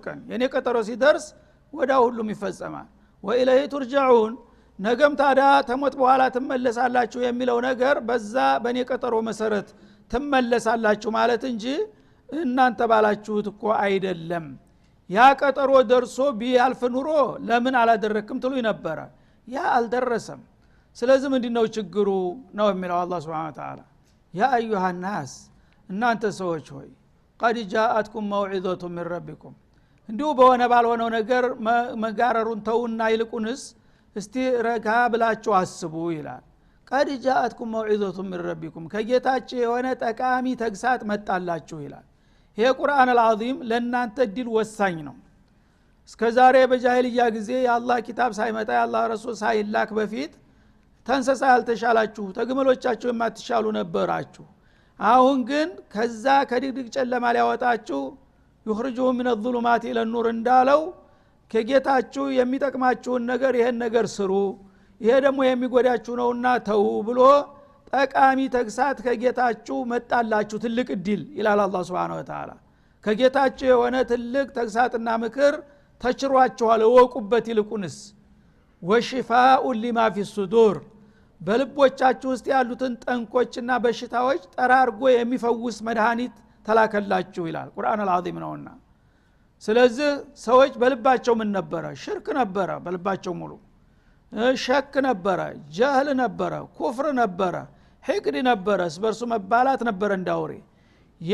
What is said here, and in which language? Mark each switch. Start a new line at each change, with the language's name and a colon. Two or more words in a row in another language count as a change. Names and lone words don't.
Amharic: ቀን የኔ ቀጠሮ ሲደርስ ወዳ ሁሉም ይፈጸማል
Arabic: وإليه ترجعون
Amharic: ነገም ታዲያ ተሞት በኋላ ትመለሳላችሁ የሚለው ነገር በዛ በኔ ቀጠሮ መሰረት ትመለሳላችሁ ማለት እንጂ እናንተ ባላችሁት እኮ አይደለም ያ ቀጠሮ ደርሶ ቢያልፍ ኑሮ ለምን አላደረክም ትሉ ነበር ያ አልደረሰም ስለዚህ ምንድነው ችግሩ ነው የሚለው አላህ
Arabic: سبحانه وتعالى يا أيها الناس
Amharic: እናንተ ሰዎች ሆይ
Arabic: قد جاءتكم موعظة من ربكم
Amharic: እንዲሁ በሆነ ባልሆነው ነገር መጋረሩን ተውና ይልቁንስ እስቲ ረጋ ብላችሁ አስቡ ይላል
Arabic: قد جاءتكم موعظة من ربكم
Amharic: ከጌታችሁ የሆነ ጠቃሚ ተግሳጽ መጣላችሁ ይላል ይሄ
Arabic: القرآن العظيم
Amharic: ለእናንተ ድል ወሳኝ ነው እስከዛሬ በጃሂልያ ጊዜ የአላህ ኪታብ ሳይመጣ የአላህ ረሱል ሳይላክ በፊት ተንሰሳ ያልተሻላችሁ ተግመሎቻችሁ የማትሻሉ ነበራችሁ አሁን ግን ከዛ ከድግድግ ጨለማ ሊያወጣችሁ
Arabic: يخرجهم من الظلمات إلى النور
Amharic: እንዳለው ከጌታችሁ የሚጠቅማችሁን ነገር ይሄን ነገር ስሩ ይሄ ደግሞ የሚጎዳችሁ ነውና ተው ብሎ ጠቃሚ ተግሳጽ ከጌታችሁ መጣላችሁ ትልቅ እድል ይላል አላህ
Arabic: سبحانه وتعالى
Amharic: ከጌታችሁ የሆነ ትልቅ ተግሳጽና ምክር ተችሯችኋል ወቁበት ይልቁንስ
Arabic: وشفاء لما في الصدور
Amharic: በልቦቻችሁ ውስጥ ያሉትን ጠንቆችና በሽታዎች ጠራርጎ የሚፈውስ መድኃኒት ተላከላችሁ ይላል
Arabic: القرآن العظيم
Amharic: ነውና። ስለዚህ ሰዎች በልባቸው ምን ነበረ? ሽርክ ነበረ በልባቸው ሙሉ፣ ሸክ ነበረ፣ ጀህል ነበረ፣ ኩፍር ነበረ፣ ሕቅድ ነበረ፣ ስበርሱ መባላት ነበረ እንዳውሬ። ያ